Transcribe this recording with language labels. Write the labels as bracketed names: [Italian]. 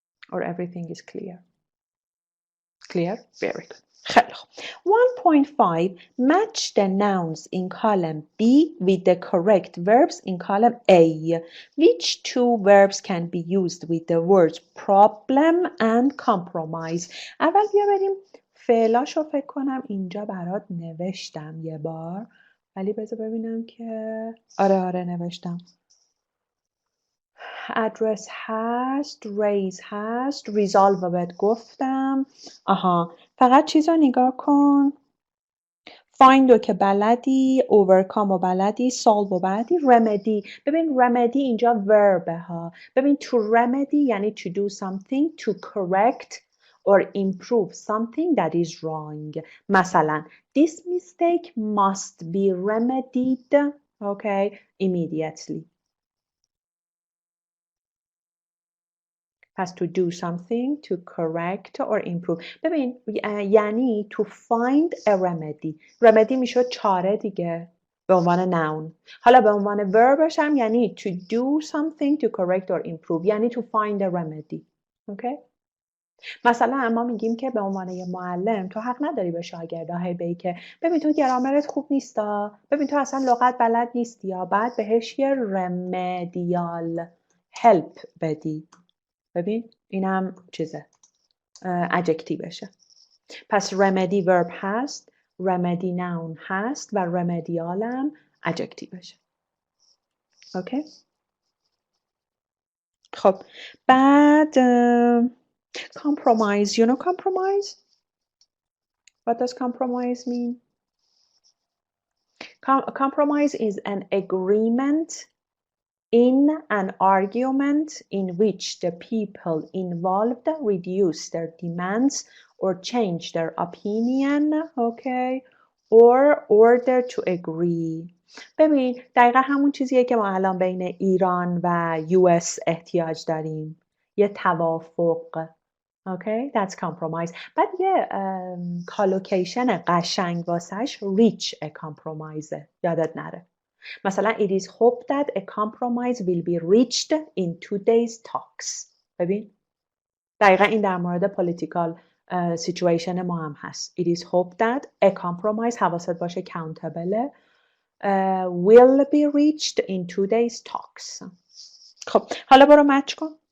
[English] Or everything is clear? Clear? Very good. [Persian] خیلی خوب. [English] 1.5 Match the nouns in column B with the correct verbs in column A. Which two verbs can be used with the words problem and compromise? [Persian] اول بیا بریم فعلاشو فکر کنم اینجا برات نوشتم یه بار، ولی بذار ببینم که آره نوشتم. address هست، raise هست، resolve رو بهت گفتم. آها فقط چیز رو نگاه کن. find رو که بلدی، overcome رو بلدی، solve رو بلدی، remedy. ببین remedy اینجا verb ها. ببین [English] to remedy یعنی to do something to correct or improve something that is wrong. [Persian] مثلا [English] this mistake must be remedied okay immediately. [Persian] پس [English] to do something to correct or improve. [Persian] ببین یعنی [English] to find a remedy. [Persian] remedy میشه چاره دیگه به عنوان noun. حالا به عنوان verbش هم یعنی [English] to do something to correct or improve [Persian] یعنی [English] to find a remedy. okay? [Persian] مثلا ما میگیم که به عنوان یه معلم تو حق نداری به شاگردا هی بگی که ببین تو گرامرت خوب نیستا، ببین تو اصلا لغت بلد نیستی، یا بعد بهش یه [English] remedial help [Persian] بدی. ببین اینم چیزه adjectiveشه. پس remedy verb هست، remedy noun هست و remedial هم adjectiveشه. اوکی؟ خب بعد compromise. [English] You know compromise? What does compromise mean? Compromise is an agreement in an argument in which the people involved reduce their demands or change their opinion, okay, or order to agree. [Persian] ببین دقیقا همون چیزیه که ما الان بین ایران و US احتیاج داریم، یه توافق. [English] Okay, that's compromise. [Persian] بعد یه کالوکیشن قشنگ واسش [English] reach a compromise. [Persian] یادت نره. مثلا [English] it is hoped that a compromise will be reached in today's talks. [Persian] ببین دقیقا این در مورد [English] political situation [Persian] ما هم هست. [English] It is hoped that a compromise [Persian] حواست باشه [English] countable will be reached in today's talks. [Persian] خب حالا برو مچ کن.